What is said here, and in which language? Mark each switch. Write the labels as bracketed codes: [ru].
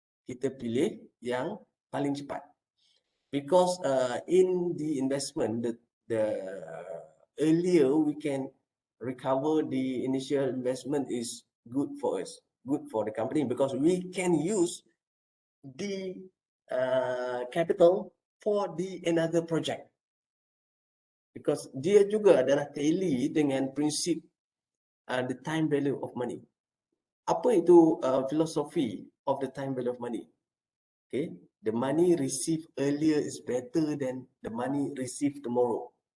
[id] Kita pilih yang paling cepat. [en] Because in the investment, the earlier we can recover the initial investment is good for us, good for the company, because we can use the capital for the another project. [id] Because dia juga adalah tally dengan prinsip the time value of money. Apa itu philosophy of the time value of money? [en] Okay, the money received earlier is better than the money received tomorrow.